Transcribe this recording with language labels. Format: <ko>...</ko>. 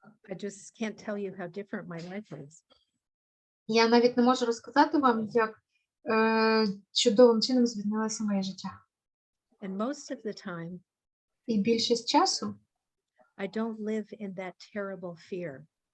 <en>I just can't tell you how different my life is.</en> <uk>Я навіть не можу розказати вам, як чудовим чином змінилося моє життя.</uk> <en>And most of the time,</en> <uk>І більшість часу</uk> <en>I don't live in that terrible fear.</en>